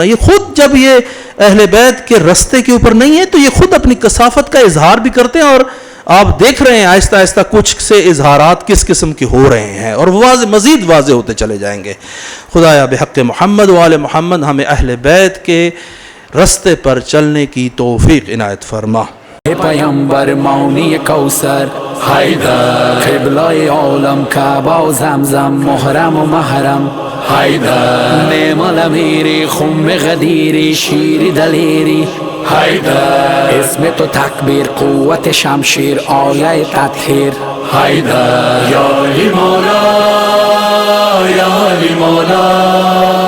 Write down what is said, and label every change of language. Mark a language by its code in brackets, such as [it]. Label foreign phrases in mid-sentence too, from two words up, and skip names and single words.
[ur] یہ خود جب یہ اہل بیت کے رستے کے اوپر نہیں ہے تو یہ خود اپنی کثافت کا اظہار بھی کرتے ہیں، اور آپ دیکھ رہے ہیں آہستہ آہستہ کچھ سے اظہارات کس قسم کے ہو رہے ہیں اور مزید واضح ہوتے چلے جائیں گے۔ خدایا [ar] بحق محمد و آل محمد [ur] ہمیں اہل بیت کے رستے پر چلنے کی توفیق عنایت فرما۔ [fa] پیامبر مانی کوثر حیدر، قبلہ عالم کعبہ و زمزم محرم و محرم حیدر، نعم الامیری خم غدیری شیر دلیری حیدر، اسم تو تکبیر قوت شمشیر آیه تطهیر حیدر، [ar] یا علی مولا یا علی مولا